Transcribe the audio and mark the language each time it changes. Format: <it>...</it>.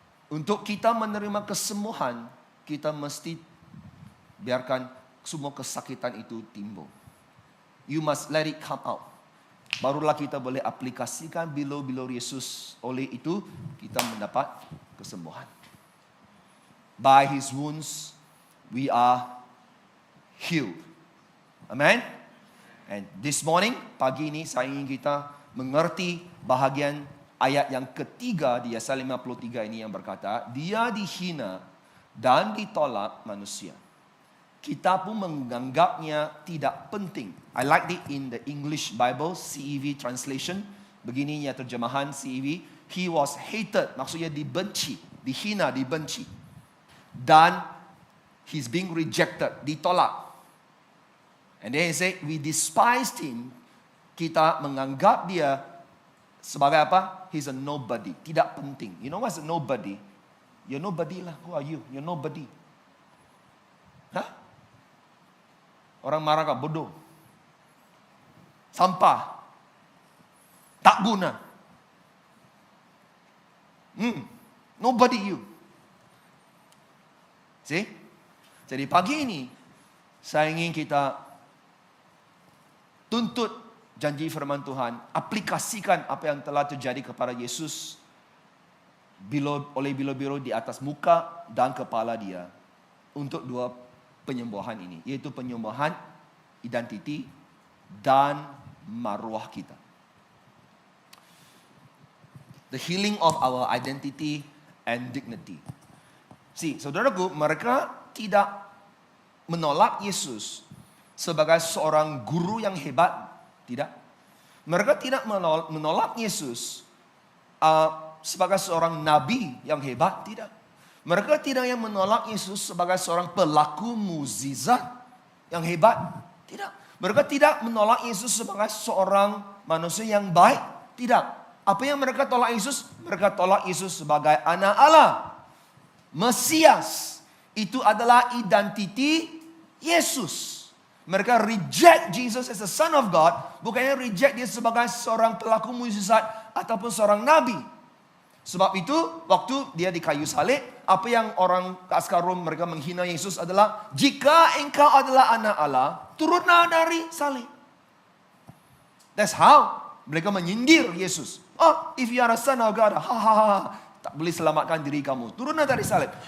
<ms>Untuk kita menerima kesembuhan, kita mesti biarkan semua kesakitan itu timbul.</ms> <en>You must let it come out.</en> <ms>Barulah kita boleh aplikasikan bilu-bilu Yesus. Oleh itu, kita mendapat kesembuhan.</ms> <en>By His wounds, we are healed. Amen. And this morning,</en> <ms>pagi ini saya ingin kita mengerti bahagian ayat yang ketiga di Yesaya 53 ini yang berkata, dia dihina dan ditolak manusia. Kita pun menganggapnya tidak penting.</ms> <en>I like it in the English Bible, CEV translation.</en> <ms>Begini ya terjemahan CEV.</ms> <en>he was hated,</en> <ms>maksudnya dibenci, dihina, dibenci.</ms> <en>Dan he's being rejected, ditolak. And then he said, we despised him.</en> <ms>Kita menganggap dia sebagai apa?</ms> <en>He's a nobody,</en> <ms>tidak penting.</ms> <en>You know what's a nobody? You're nobody lah. Who are you? You're nobody.</en> <ms>Hah? Orang marah kah? Bodoh. Sampah. Tak guna.</ms> <en>Nobody you.</en> <ms>See? Jadi pagi ini, saya ingin kita tuntut janji firman Tuhan, aplikasikan apa yang telah terjadi kepada Yesus oleh bilu-biru di atas muka dan kepala dia untuk dua penyembahan ini, yaitu penyembahan identiti dan maruah kita.</ms> <en>The healing of our identity and dignity.</en> <ms>See, saudaraku, mereka tidak menolak Yesus sebagai seorang guru yang hebat. Tidak. Mereka tidak menolak Yesus sebagai seorang nabi yang hebat. Tidak. Mereka tidak yang menolak Yesus sebagai seorang pelaku mukjizat yang hebat. Tidak. Mereka tidak menolak Yesus sebagai seorang manusia yang baik. Tidak. Apa yang mereka tolak Yesus? Mereka tolak Yesus sebagai anak Allah. Mesias. Itu adalah identiti Yesus.</ms> <en>Mereka reject Jesus as the Son of God.</en> <ms>Bukannya reject dia sebagai seorang pelaku mukjizat ataupun seorang nabi. Sebab itu waktu dia di kayu salib, apa yang orang askar Rom mereka menghina Yesus adalah, jika engkau adalah anak Allah, turunlah dari salib.</ms> <en>That's how</en> <ms>mereka menyindir Yesus.</ms> <en>Oh, if you are a son of God,</en> <ms>tak boleh selamatkan diri kamu. Turunlah dari salib.</ms>